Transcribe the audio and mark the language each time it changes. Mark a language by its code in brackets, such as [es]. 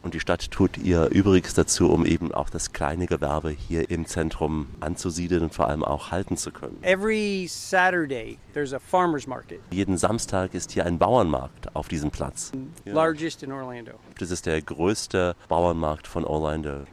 [de] Und die Stadt tut ihr Übriges dazu, um eben auch das kleine Gewerbe hier im Zentrum anzusiedeln und vor allem auch halten zu können. [en] Every Saturday there's a farmer's market. [de] Jeden Samstag ist hier ein Bauernmarkt auf diesem Platz. [en] Ja. Largest in Orlando. [de] Das ist der größte Bauernmarkt von Orlando.